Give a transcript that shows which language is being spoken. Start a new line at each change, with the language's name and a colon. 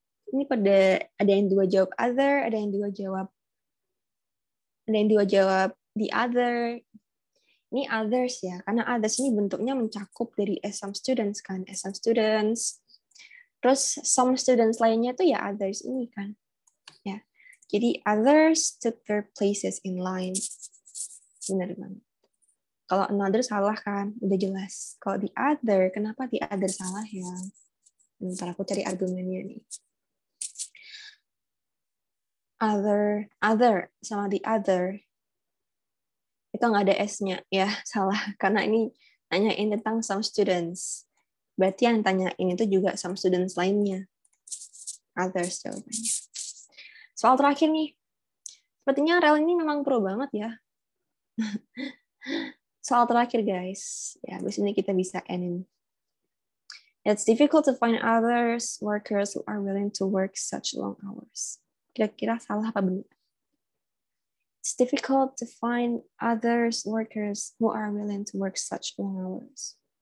Indonesian: Ini pada ada yang 2 jawab other, ada yang 2 jawab the other. Ini others ya, karena others ini bentuknya mencakup dari some students kan, some students. Terus some students lainnya tuh ya others ini kan. Ya.
English: Jadi others took their places in line.
Indonesian: Benar banget. Kalau another salah kan, udah jelas. Kalau the other, kenapa the other salah ya? Bentar aku cari argumennya nih. Other sama the other itu nggak ada S-nya ya, salah karena ini nanyain tentang some students, berarti yang tanyain itu juga some students lainnya. Others jawabannya. Soal terakhir nih, sepertinya Rel ini memang pro banget ya. Soal terakhir guys, ya habis ini kita bisa ending.
English: It's difficult to find others workers who are willing to work such long hours.
Indonesian: Kira-kira salah apa benar?
English: It's difficult to find others workers who are willing to work such long hours.